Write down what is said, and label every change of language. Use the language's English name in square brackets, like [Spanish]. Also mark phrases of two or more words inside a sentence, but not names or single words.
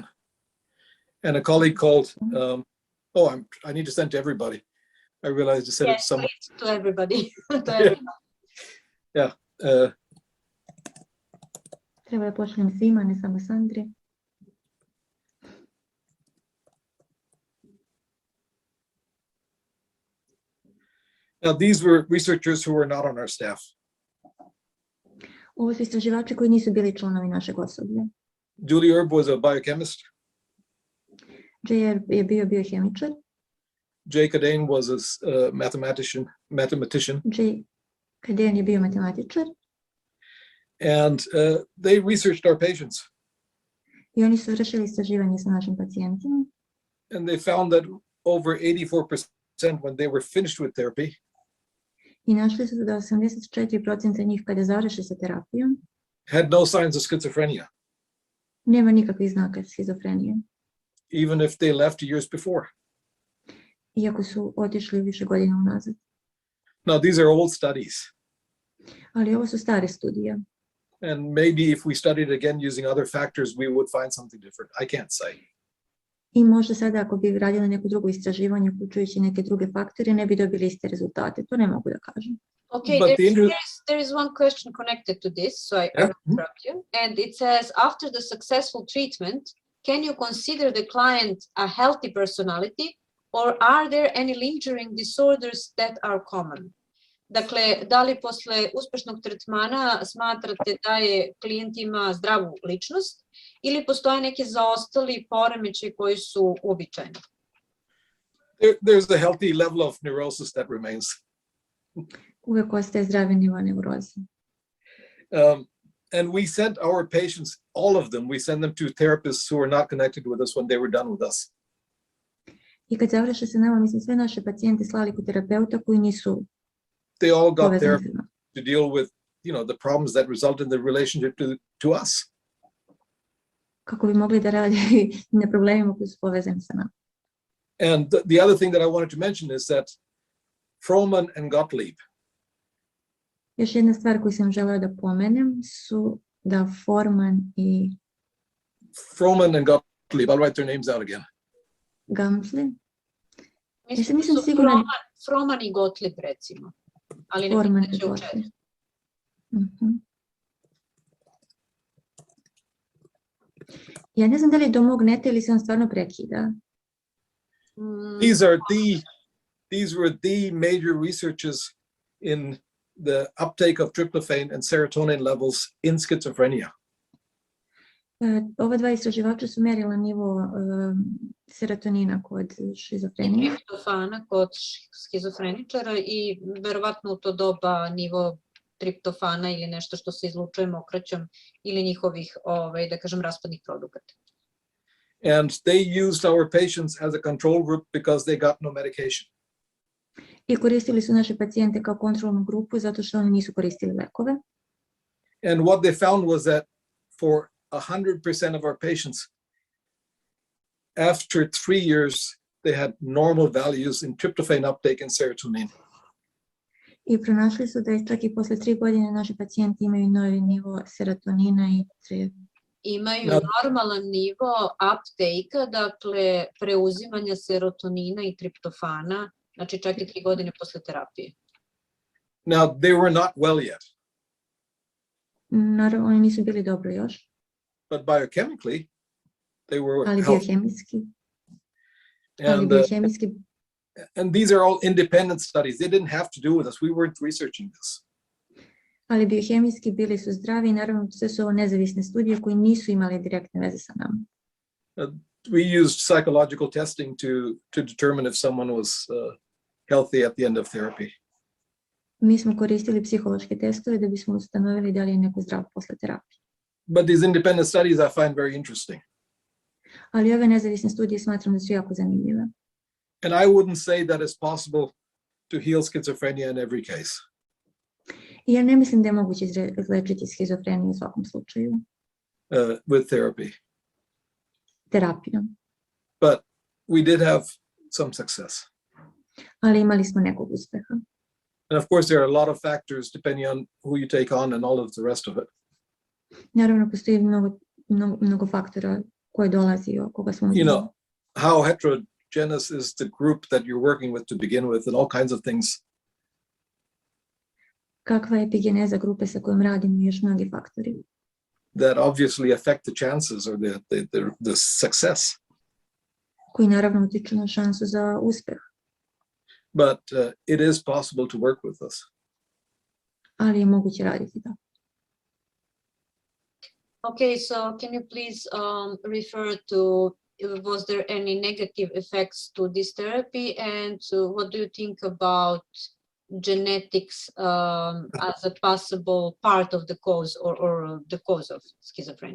[English] And a colleague called, I need to send to everybody. I realized I said it to someone. To everybody. To everybody. Yeah. [Serbian] Treba da pošaljem svima, ne samo Sandri. [English] Now, these were researchers who were not on our staff. [Serbian] Ovo su istraživači koji nisu bili članovi našeg osoblja. [English] Julie Erb was a biochemist. [Serbian] J.R. je bio biohemičar. [English] Jay Cadane was a mathematician. J. [Serbian] Cadane je bio matematičar. [English] And they researched our patients. [Serbian] I oni su vršili istraživanje sa našim pacijentima. [English] And they found that over 84% when they were finished with therapy, [Serbian] I našli su da 84% njih kada završe sa terapijom [English] had no signs of schizophrenia, [Serbian] nema nikakvih znaka schizofrenije, [English] even if they left years before. [Serbian] iako su otišli više godina unazad. [English] Now, these are old studies. [Serbian] Ali ovo su stare studije. [English] And maybe if we studied again using other factors, we would find something different. I can't say. [Serbian] I možda sada ako bi radili neko drugo istraživanje, uključujući neke druge faktore, ne bi dobili iste rezultate. To ne mogu da kažem. [English] Okay, there is one question connected to this, so I interrupt you. And it says, after the successful treatment, can you consider the client a healthy personality, or are there any lingering disorders that are common? [Serbian] Dakle, da li posle uspešnog tretmana smatrate da je klijent ima zdravu ličnost ili postoje neke zaostali poremećaji koji su uobičajeni? [English] There's a healthy level of neurosis that remains. [Serbian] Uvek ostaje zdravi nivo neuroze. [English] And we sent our patients, all of them, we send them to therapists who are not connected with us when they were done with us. [Serbian] I kad završe sa nama, mi smo sve naše pacijente slali kod terapeuta koji nisu [English] they all got [Serbian] povezani [English] therapy [Serbian] sa nama. [English] to deal with, the problems that result in the relationship to us. [Serbian] Kako bi mogli da rade na problemima koji su povezani sa nama. [English] And the other thing that I wanted to mention is that Froman and Gottlieb, [Serbian] Još jedna stvar koju sam želeo da pomenem su da [English] Froman and Gottlieb, I'll write their names out again. [Serbian] Gamsli. Mislim nisam su sigurna. Froman i Gottlieb, recimo. Ali ne Forman piše i u Gottlieb. četu. Ja ne znam da li je do mog neta ili se on stvarno prekida. [English] These were the major researches in the uptake of tryptophan and serotonin levels in schizophrenia. [Serbian] Ova dva istraživača su mjerila nivo serotonina kod I šizofrenije. triptofana kod schizofreničara i verovatno u to doba nivo triptofana ili nešto što se izlučuje mokraćom ili njihovih, da kažem, raspadnih produkata. [English] And they used our patients as a control group because they got no medication. [Serbian] I koristili su naše pacijente kao kontrolnu grupu zato što oni nisu koristili lekove. [English] And what they found was that for 100% of our patients, after 3 years, they had normal values in tryptophan uptake and serotonin. [Serbian] I pronašli su da čak i posle 3 godine naši pacijenti imaju novi nivo serotonina i Imaju normalan nivo uptake-a, dakle preuzimanja serotonina i triptofana, znači čak i 3 godine posle terapije. [English] Now, they were not well yet, [Serbian] Naravno, oni nisu bili dobro još, [English] but biochemically, they were [Serbian] ali [English] healthy. [Serbian] biohemijski, [English] And these are all independent studies. They didn't have to do with us. We weren't researching this. [Serbian] ali biohemijski bili su zdravi i naravno sve su ovo nezavisne studije koji nisu imali direktne veze sa nama. [English] We used psychological testing to determine if someone was healthy at the end of therapy. [Serbian] Mi smo koristili psihološke testove da bismo ustanovili da li je neko zdrav posle terapije. [English] But these independent studies I find very interesting. [Serbian] Ali ove nezavisne studije smatram da su jako zanimljive. [English] And I wouldn't say that it's possible to heal schizophrenia in every case. [Serbian] I ja ne mislim da je moguće izlečiti schizofreniju u svakom slučaju. [English] With therapy. [Serbian] Terapijom. [English] But we did have some success. [Serbian] Ali imali smo nekog uspeha. [English] And of course, there are a lot of factors depending on who you take on and all of the rest of it. [Serbian] Naravno, postoji mnogo faktora koje dolazi o koga smo... [English] You know, how heterogeneous is the group that you're working with to begin with and all kinds of things. [Serbian] Kakva je epigeneza grupe sa kojom radimo i još mnogi faktori. [English] That obviously affect the chances or the success. [Serbian] Koji naravno utiču na šansu za uspeh. [English] But it is possible to work with us. [Serbian] Ali je moguće raditi da. [English] Okay, so can you please refer to was there any negative effects to this therapy, and what do you think about genetics as a possible part of the cause or the cause of schizophrenia?